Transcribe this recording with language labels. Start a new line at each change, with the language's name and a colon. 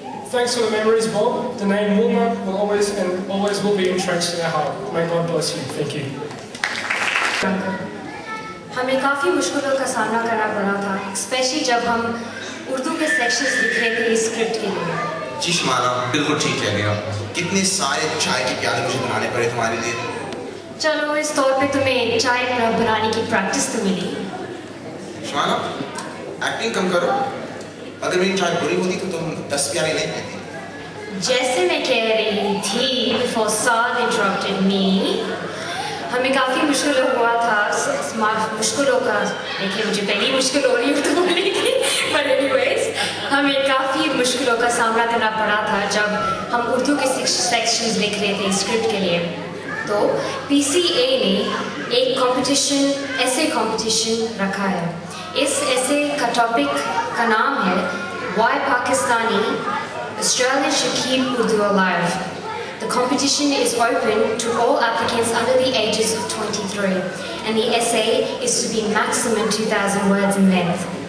English: Thanks for the memories, Bob. The name Woolmer will always and always will be entrenched in our heart. May God bless you. Thank you.
Hindi: हमें काफ़ी मुश्किलों का सामना करना पड़ा था, स्पेशली जब हम उर्दू के सेक्शंस लिख रहे थे इस स्क्रिप्ट के लिए। जी शमाना, बिल्कुल ठीक कह रहे हो। कितने सारे चाय के प्याले मुझे बनाने पड़े तुम्हारे लिए। चलो इस तौर पे तुम्हें चाय बनाने की प्रैक्टिस तो मिली। शमाना, एक्टिंग कम करो। अगर मेरी चाय बुरी होती तो तुम 10 प्याली नहीं पीती। जैसे मैं कह रही थी
English: before Saad interrupted me,
Hindi: हमें काफ़ी मुश्किल हुआ था मुश्किलों का देखिए मुझे पहली मुश्किल हो रही है तो बोलने की
English: but anyways
Hindi: हमें काफ़ी मुश्किलों का सामना करना पड़ा था जब हम उर्दू के सेक्शंस लिख रहे थे स्क्रिप्ट के लिए। तो PCA ने एक कंपटीशन ऐसे कंपटीशन रखा है। इस ऐसे का टॉपिक का नाम है
English: Why Pakistani Australians should keep Urdu alive. The competition is open to all applicants under the ages of 23 and the essay is to be maximum 2,000 words in length.